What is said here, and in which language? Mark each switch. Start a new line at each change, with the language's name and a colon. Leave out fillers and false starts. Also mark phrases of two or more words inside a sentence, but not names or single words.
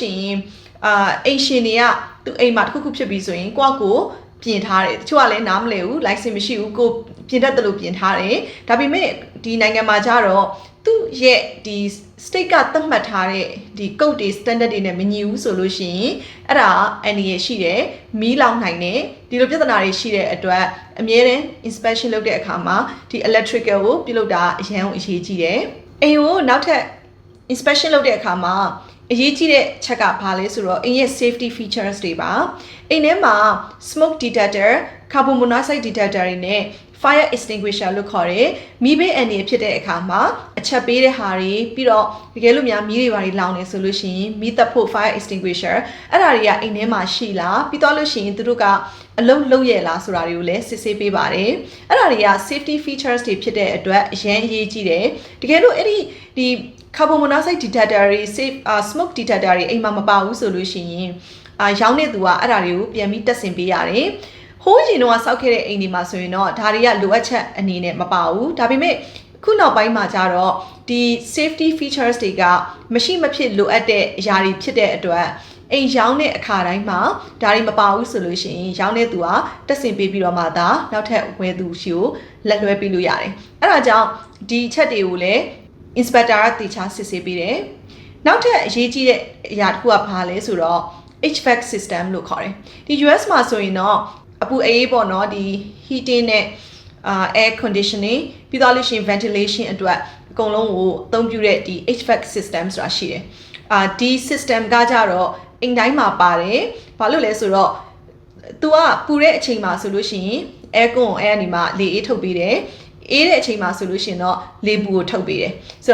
Burmese: ရှိရင်အိမ်ရှင်တွေကသူအိမ်မှာတစ်ခုခုဖြစ်ပြီးဆိုရင်ကိုယ့်ကိုပြင်ထားတယ်တချို့ကလည်းနားမလည်ဘူး license မရှိဘူးကိုပြင်တတ်တယ်လို့ပြင်ထားတယ်ဒါပေမဲ့ဒီနိုင်ငံမှာကျတော့သူ့ရဲ့ဒီ state ကသတ်မှတ်ထားတဲ့ဒီ code တွေ standard တွေနဲ့မညီဘူးဆိုလို့ရှိရင်အဲ့ဒါအန္တရာယ်ရှိတယ်မီးလောင်နိုင်တယ်ဒီလိုပြဿနာတွေရှိတဲ့အတွက်အမြဲတမ်း inspection လုပ်တဲ့အခါမှာဒီ electrical ကိုပြုလုပ်တာအရန်အရေးကြီးတယ်အိမ်ကိုနောက်ထပ် inspection လုပ်တဲ့အခါမှာအရေးကြီးတဲ့ချက်ကဘာလဲဆိုတော့အိမ်ရဲ့
English: safety features
Burmese: တွေပါအိမ်ထဲမှာ
English: smoke detector carbon monoxide detector
Burmese: တွေနဲ့
English: fire extinguisher
Burmese: လို့ခေါ်တယ်မီးဘေးအန္တရာယ်ဖြစ်တဲ့အခါမှာအချက်ပေး တဲ့ဟာတွေပြီးတော့တကယ်လို့များမီးတွေဘာတွေလောင်နေဆိုလို့ရှိရင်မီးသတ်ဖို့
English: fire extinguisher
Burmese: အဲ့ဒါတွေကအိမ်ထဲမှာရှိလားပြီးတော့လို့ရှိရင်သူတို့ကအလုံးလုံးရလားဆိုတာတွေကိုလည်းစစ်ဆေးပေးပါတယ်အဲ့ဒါတွေက
English: safety features
Burmese: တွေဖြစ်တဲ့အတွက်အရင်အရေးကြီးတယ်တကယ်လို့အဲ့ဒီ
English: carbon monoxide detector
Burmese: တွေ
English: smoke detector
Burmese: တွေအိမ်မှာမပါဘူးဆို လို့ရှိရင်ရောင်းတဲ့သူကအဲ့ဒါတွေကိုပြန်ပြီးတက်ဆင်ပေးရတယ်ဟိုးရင်တော့စောက်ခဲ့တဲ့အိမ်တွေမှာဆိုရင်တော့ဒါတွေကလိုအပ်ချက်အနေနဲ့မပါဘူးဒါပေမဲ့ခုနောက်ပိုင်းမှာကျတော့ဒီ
English: safety features
Burmese: တွေကမရှိမဖြစ်လိုအပ်တဲ့အရာတွေဖြစ်တဲ့အတွက်အိမ်ရောင်းတဲ့အခါတိုင်းမှာဒါတွေမပါဘူးဆိုလို့ရှိရင်ရောင်းတဲ့သူကတက်ဆင်ပေးပြီးတော့မှသာနောက်ထပ်ဝယ်သူရှိကိုလက်လွှဲပေးလို့ရတယ်အဲ့ဒါကြောင့်ဒီချက်တွေကိုလည်း inspector တေချာစစ်ဆေးပေးတယ်နောက်ထပ်အရေးကြီးတဲ့အရာတစ်ခုကဘာလဲဆိုတော့
English: HVAC system
Burmese: လို့ခေါ်တယ်ဒီ US မှာဆိုရင်တော့အပူအေးပေါ့နော်ဒီ heating နဲ့
English: air conditioning
Burmese: ပြီးတော့လို့ရှိရင် ventilation အတွက်အကုန်လုံးကိုအသုံးပြုတဲ့ဒီ
English: HVAC system
Burmese: ဆိုတာရှိတယ်ဒီ system ကကြတော့အိမ်တိုင်းမှာပါတယ်ဘာလို့လဲဆိုတော့ तू ကပူတဲ့အချိန်မှာဆိုလို့ရှိရင် aircon အဲ့အနေမှာလေအေးထုတ်ပေးတယ်အေးတဲ့အချိန်မှာဆိုလို့ရှိရင်တော့လေပူကိုထုတ်ပေးတယ်ဆို